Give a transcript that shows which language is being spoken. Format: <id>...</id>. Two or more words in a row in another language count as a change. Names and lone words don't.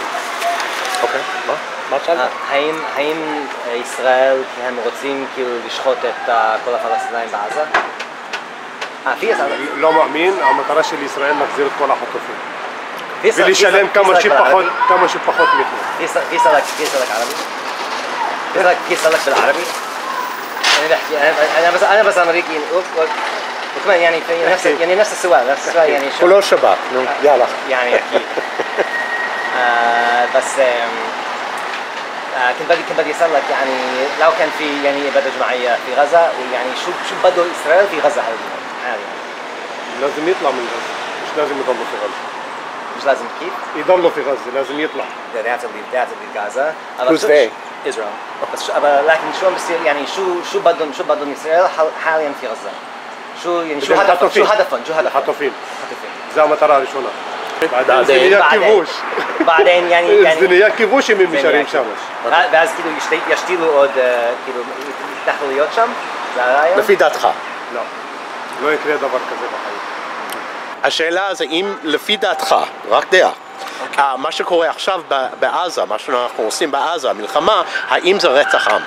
<he>אוקיי, מה שאלת? האם ישראל, הם רוצים כאילו לשחוט את כל הפלסטינאים בעזה? לא מאמין, המטרה של ישראל להחזיר את כל החטופים. ולשלם כמה שפחות מחיר.</he> <ar>فيصلك عربي؟ فيصلك بالعربي؟ أنا بس أمريكي وكمان يعني في نفس السؤال يعني شو كله شباب يلا يعني أكيد بس كنت بدي أسألك يعني لو كان في يعني إبادة جماعية في غزة ويعني شو بده إسرائيل في غزة حاليا؟ لازم يطلع من غزة، مش لازم يضلوا في غزة. مش لازم كيف؟ يضلوا في غزة، لازم يطلع.</ar> <en>They have to leave Gaza. Who's they? Israel.</en> <ar>بس لكن شو عم بيصير يعني شو بدهم إسرائيل حاليا في غزة؟ شو هدفهم؟ خطفين.</ar> <he>זה המטרה הראשונה.</he> <ar>بعدين يعني</ar> <he>זה נהיה כיבוש אם הם נשארים שם. ואז כאילו ישתילו עוד כאילו התנחלויות שם? זה הרעיון? לפי דעתך. לא יקרה דבר כזה בחיים. השאלה זה אם לפי דעתך, רק דעה, מה שקורה עכשיו בעזה, מה שאנחנו עושים בעזה, המלחמה, האם זה רצח עם?</he>